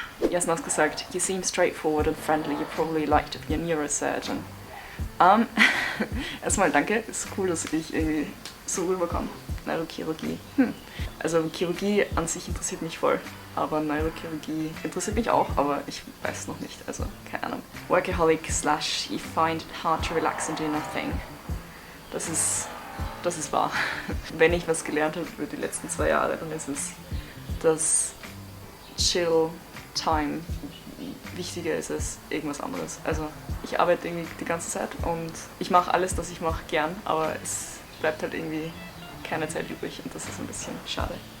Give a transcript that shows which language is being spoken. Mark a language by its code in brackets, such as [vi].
[de] Jasna hat gesagt, [en] you seem straightforward and friendly, you probably like to be a neurosurgeon. [de] Erstmal danke, ist cool, dass ich irgendwie so rüberkomme. Neurochirurgie. Also Chirurgie an sich interessiert mich voll, aber Neurochirurgie interessiert mich auch, aber ich weiß noch nicht, also keine Ahnung. [en] Workaholic / you find it hard to relax and do nothing. [de] Das ist wahr. Wenn ich was gelernt habe über die letzten 2 Jahre, dann ist es, dass Chill-Time wichtiger ist als irgendwas anderes. Also ich arbeite irgendwie die ganze Zeit und ich mache alles, das ich mache, gern, aber es bleibt halt irgendwie keine Zeit übrig und das ist ein bisschen schade.